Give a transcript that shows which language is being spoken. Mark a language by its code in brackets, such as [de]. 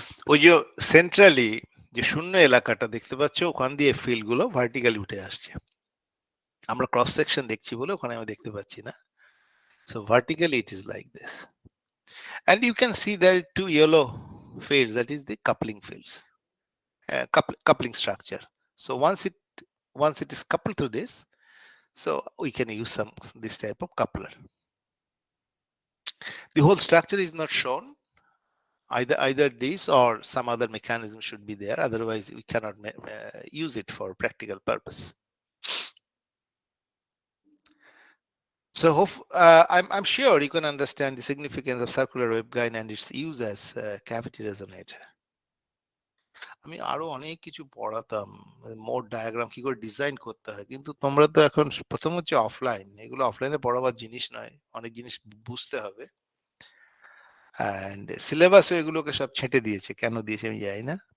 [bn] ওই যে সেন্ট্রালি যে শূন্য এলাকাটা দেখতে পাচ্ছ, ওখান দিয়ে ফিল্ড গুলো ভার্টিক্যালি উঠে আসছে। আমরা ক্রস সেকশন দেখছি বলে ওখানে আমি দেখতে পাচ্ছি না। [en] So vertically it is like this. And you can see there are two yellow fields, that is the coupling fields, coupling structure. So once it is coupled to this, so we can use this type of coupler. The whole structure is not shown. Either this or some other mechanism should be there, otherwise we cannot use it for practical purpose. So I'm sure you can understand the significance of circular waveguide and its use as a cavity resonator. [bn] আমি আরো অনেক কিছু পড়াতাম, mode diagram কি করে design করতে হয়, কিন্তু তোমরা তো এখন প্রথম হচ্ছে অফলাইন, এগুলো অফলাইনে পড়াবার জিনিস নয়, অনেক জিনিস বুঝতে হবে। অ্যান্ড সিলেবাসও এগুলোকে সব ছেঁটে দিয়েছে, কেন দিয়েছে আমি জানি না।